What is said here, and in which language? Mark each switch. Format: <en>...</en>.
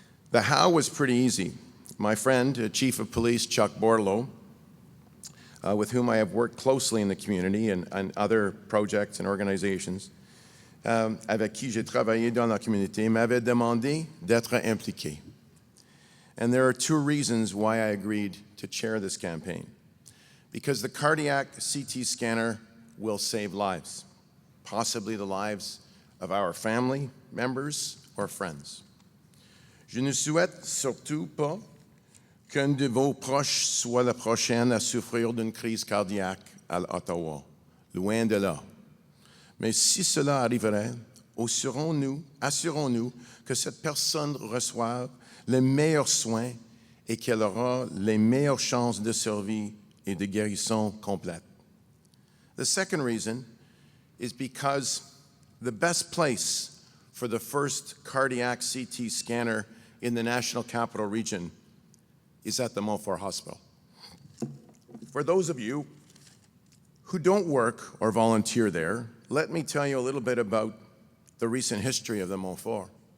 <en>The how was pretty easy. My friend, Chief of Police Chuck Bordelot, with whom I have worked closely in the community and other projects and organizations,</en> <fr>avec qui j'ai travaillé dans la communauté, m'avait demandé d'être impliqué.</fr> <en>And there are two reasons why I agreed to chair this campaign. Because the cardiac CT scanner will save lives, possibly the lives of our family members or friends.</en> <fr>Je ne souhaite surtout pas qu'un de vos proches soit la prochaine à souffrir d'une crise cardiaque à Ottawa. Loin de là. Mais si cela arriverait, assurons-nous que cette personne reçoive les meilleurs soins et qu'elle aura les meilleures chances de survie et de guérison complète.</fr> <en>The second reason is because the best place for the first cardiac CT scanner in the National Capital Region is at the Montfort Hospital. For those of you who don't work or volunteer there, let me tell you a little bit about the recent history of the Montfort.</en>